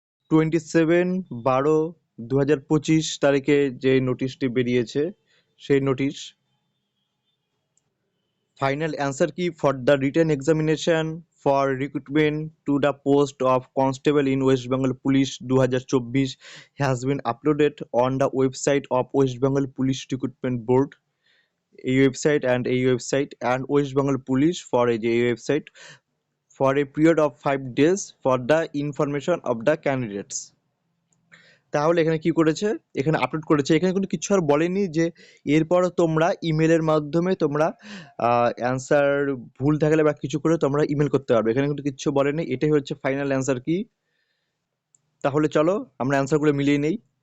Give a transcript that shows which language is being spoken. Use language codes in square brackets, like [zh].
[en] 27/12/2025 [bn] তারিখে যে নোটিশটি বেরিয়েছে সেই নোটিশ [en] Final answer key for the written examination for recruitment to the post of constable in West Bengal police 2024 has been uploaded on the website of West Bengal police recruitment board. এই website and West Bengal police for এই website for a period of 5 days for the information of the candidates। [bn] তাহলে এখানে কি করেছে, এখানে upload করেছে, এখানে কিন্তু কিছু আর বলেনি যে এরপরও তোমরা ইমেলের মাধ্যমে তোমরা অ্যান্সার ভুল থাকলে বা কিছু করে তোমরা ইমেল করতে পারবে, এখানে কিন্তু কিচ্ছু বলেনি। এটাই হচ্ছে ফাইনাল অ্যান্সার কি। তাহলে চলো আমরা অ্যান্সারগুলো মিলিয়ে নেই।